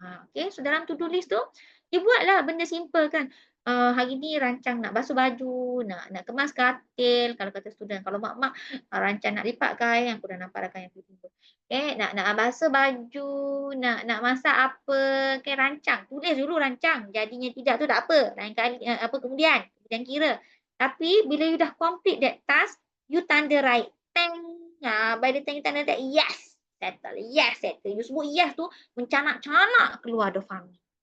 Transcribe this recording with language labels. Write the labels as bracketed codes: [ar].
[ms] Okay, so dalam to-do list tu, dia buatlah benda simple kan. Hari ni rancang nak basuh baju, nak kemas katil, kalau kata student. Kalau mak-mak rancang nak lipat kain, aku dah nampak dah kain tiba-tiba. Okay, nak basuh baju, nak masak apa, okay, rancang. Tulis dulu rancang. Jadinya tidak tu tak apa. Lain kali, kemudian kira. Tapi bila you dah [en] complete that task, [ms] you tanda right. Teng. [en] By the time you tanda that, yes. Settle. Yes, settle. [ms] You sebut yes tu, mencanak-canak keluar dopamine.